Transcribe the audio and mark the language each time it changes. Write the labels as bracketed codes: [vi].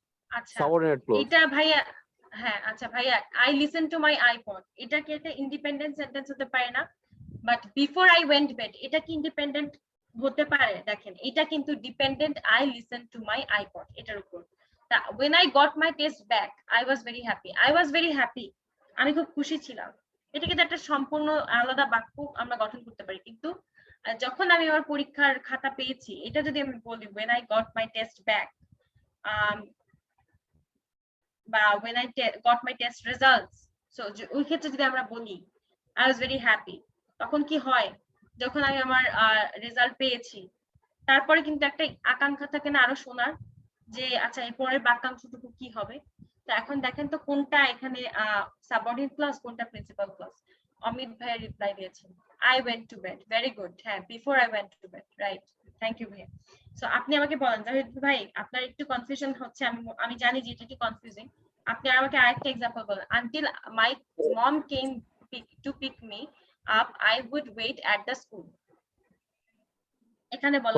[bn] আচ্ছা, [en] Subordinate clause. [bn] এটা ভাইয়া, হ্যাঁ আচ্ছা ভাইয়া, [en] I listen to my iPod [bn] এটা কি একটা ইন্ডিপেন্ডেন্ট সেন্টেন্স হতে পারে না? [en] But before I went bed এটা কি independent হতে পারে? দেখেন এটা কিন্তু dependent I listen to my iPod এটার উপর। when I got my test back I was very happy, I was very happy, [bn] আমি খুব খুশি ছিলাম। এটা কিন্তু একটা সম্পূর্ণ আলাদা বাক্য আমরা গঠন করতে পারি, কিন্তু যখন আমি আমার পরীক্ষার খাতা পেয়েছি এটা যদি আমি বলি [en] when I got my test back, [bn] বা when I got my test results, so ওই ক্ষেত্রে যদি আমরা বলি [en] I was very happy, [bn] তখন কি হয় যখন আমি আমার রেজাল্ট পেয়েছি তারপরে কিন্তু একটা আকাঙ্ক্ষা থাকে না আরো শোনার, যে আচ্ছা এই পরের বাক্যাংশটুকু কি হবে। তো এখন দেখেন তো কোনটা এখানে সাবঅর্ডিনেট ক্লজ কোনটা প্রিন্সিপাল ক্লজ। অমিত ভাই রিপ্লাই দিয়েছেন [en] I went to bed, very good, হ্যাঁ before I went to bed, right, thank you ভাইয়া। [bn] সো আপনি আমাকে বলেন জাহিদ ভাই, আপনার একটু কনফিউশন হচ্ছে, আমি জানি যে এটা একটু কনফিউজিং, আপনি আমাকে আরেকটা এক্সাম্পল বলেন। [en] until my mom came to pick me up I would wait at the school, [bn] এখানে বলেন